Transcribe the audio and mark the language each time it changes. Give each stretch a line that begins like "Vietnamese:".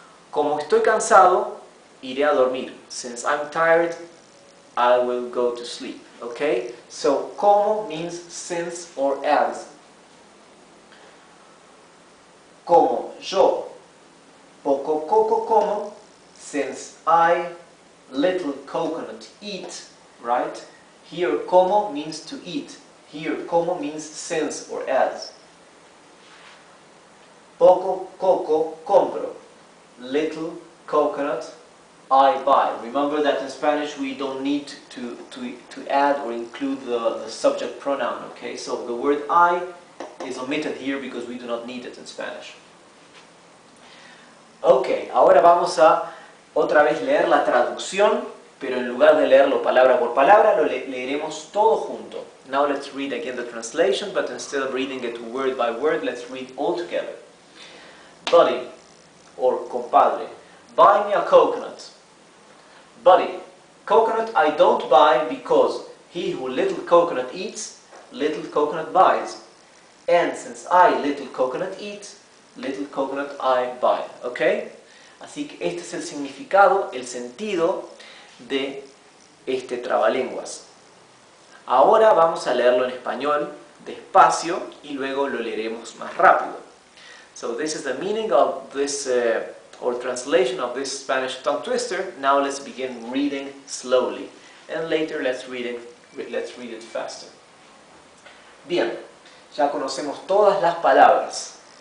Spanish: Como estoy cansado, iré a dormir.
English: Since I'm tired, I will go to sleep. Okay? So, como means since or as.
Spanish: Como yo, poco coco como,
English: since I little coconut eat, right? Here, como means to eat. Here, como means since or as.
Spanish: Poco coco compro,
English: little coconut I buy. Remember that in Spanish we don't need to add or include the subject pronoun, okay? So the word I is omitted here because we do not need it in Spanish.
Spanish: Ok, ahora vamos a otra vez leer la traducción, pero en lugar de leerlo palabra por palabra, lo leeremos todo junto.
English: Now let's read again the translation, but instead of reading it word by word, let's read all together. Buddy, or compadre, buy me a coconut. Buddy, coconut I don't buy because he who little coconut eats, little coconut buys. And since I little coconut eat, little coconut I buy. ¿Ok?
Spanish: Así que este es el significado, el sentido de este trabalenguas. Ahora vamos a leerlo en español, despacio, y luego lo leeremos más rápido.
English: So this is the meaning of this or translation of this Spanish tongue twister. Now let's begin reading slowly, and later let's read it faster.
Spanish: Bien, ya conocemos todas las palabras.